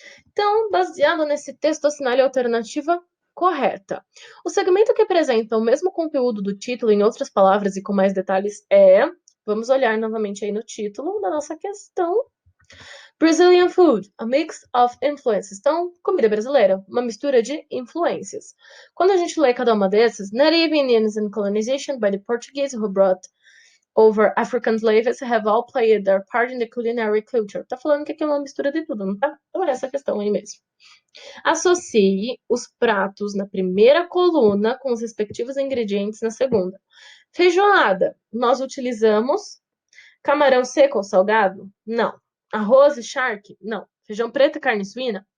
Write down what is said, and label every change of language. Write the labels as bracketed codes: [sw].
[pt] Então, baseado nesse texto, assinale a alternativa correta. O segmento que apresenta o mesmo conteúdo do título, em outras palavras e com mais detalhes, é... Vamos olhar novamente aí no título da nossa questão. [en] Brazilian food, a mix of influences. [pt] Então, comida brasileira, uma mistura de influências. Quando a gente lê cada uma dessas, [en] Native Indians and colonization by the Portuguese who brought over African slaves have all played their part in the culinary culture. [pt] Tá falando que aqui é uma mistura de tudo, não tá? Então é essa questão aí mesmo. Associe os pratos na primeira coluna com os respectivos ingredientes na segunda. Feijoada, nós utilizamos camarão seco ou salgado? Não. Arroz e charque? Não. Feijão preto e carne suína?